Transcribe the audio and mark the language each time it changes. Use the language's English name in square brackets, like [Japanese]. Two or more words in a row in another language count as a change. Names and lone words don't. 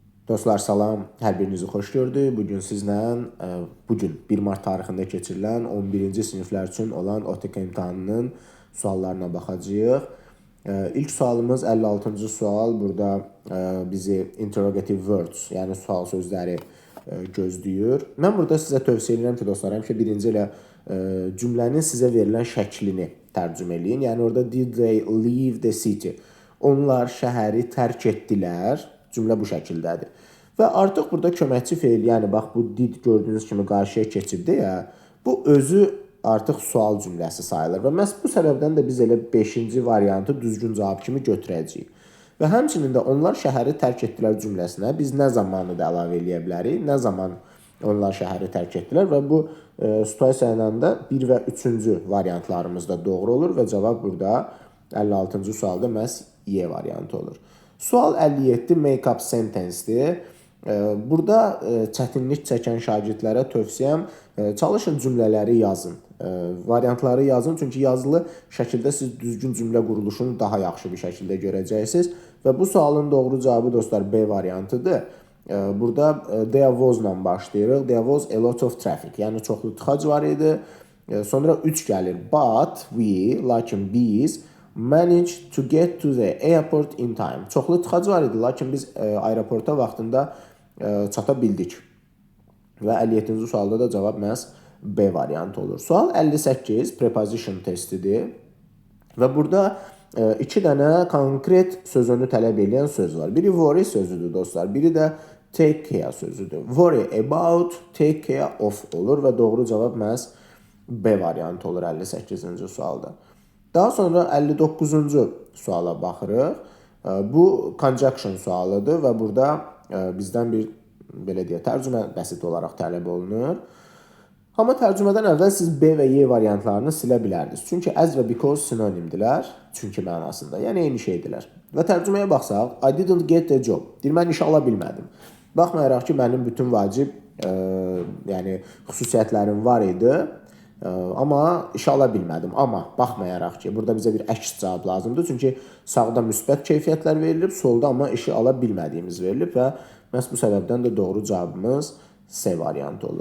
[Azerbaijani] Dostlar salam, hər birinizi xoş gördük. Bugün sizlə bugün 1 mart tarixində keçirilən 11-ci siniflər üçün olan OTK imtahanının suallarına baxacağıq. İlk sualımız 56-cı sual. Burada bizi [English] interrogative words, [Azerbaijani] yəni sual sözləri gözləyir. Mən burada sizə tövsiyə edirəm ki, dostlar, həmişə birinci elə cümlənin sizə verilən şəklini tərcümə eləyin. Yəni orada [English] did they leave the city? [Azerbaijani] Onlar şəhəri tərk etdilər. Cümlə bu şəkildədir. Və artıq burada köməkçi feil, yəni bax bu did gördüyünüz kimi qarşıya keçibdi ya, bu özü artıq sual cümləsi sayılır və məhz bu səbəbdən də biz elə 5-ci variantı düzgün cavab kimi götürəcəyik. Və həmçinin də onlar şəhəri tərk etdilər cümləsinə biz nə zamanı da əlavə eləyə bilərik, nə zaman onlar şəhəri tərk etdilər və bu situasiya ilə də 1 və 3-cü variantlarımız da doğru olur və cavab burada 56-cı sualda məhz Y variantı olur. Sual 57 [English] make-up sentence- [Azerbaijani] dir. Burada çətinlik çəkən şagirdlərə tövsiyəm çalışın cümlələri yazın. Variantları yazın, çünki yazılı şəkildə siz düzgün cümlə quruluşunu daha yaxşı bir şəkildə görəcəksiniz. Və bu sualın doğru cavabı dostlar B variantıdır. [English] Burada there was-la başlayırıq. There was a lot of traffic. [Azerbaijani] Yəni çoxlu tıxac var idi. Sonra 3 gəlir. [English] But we, [Azerbaijani] lakin biz [English] managed to get to the airport in time. [Azerbaijani] Çoxlu tıxac var idi, lakin biz aeroporta vaxtında çata bildik. Və 57-ci sualda da cavab məhz B variantı olur. Sual 58 preposition testidir. Və burada 2 dənə konkret sözünü tələb edən söz var. Biri worry sözüdür dostlar, biri də [English] take care [Azerbaijani] sözüdür. [English] Worry about, take care of [Azerbaijani] olur və doğru cavab məhz B variantı olur 58-ci sualda. Daha sonra 59-cu suala baxırıq. Bu conjunction sualıdır və burada bizdən bir belə deyə tərcümə bəsit olaraq tələb olunur. Amma tərcümədən əvvəl siz B və Y variantlarını silə bilərdiniz. Çünki as və because sinonimdilər, çünki mənasında. Yəni eyni şeydilər. Və tərcüməyə baxsaq, [English] I didn't get the job. [Azerbaijani] Deyir, mən iş ala bilmədim. Baxmayaraq ki, mənim bütün vacib yəni xüsusiyyətlərim var idi. Amma iş ala bilmədim. Amma baxmayaraq ki, burada bizə bir əks cavab lazımdır. Çünki sağda müsbət keyfiyyətlər verilib, solda amma işi ala bilmədiyimiz verilib və məhz bu səbəbdən də doğru cavabımız C variantı olur.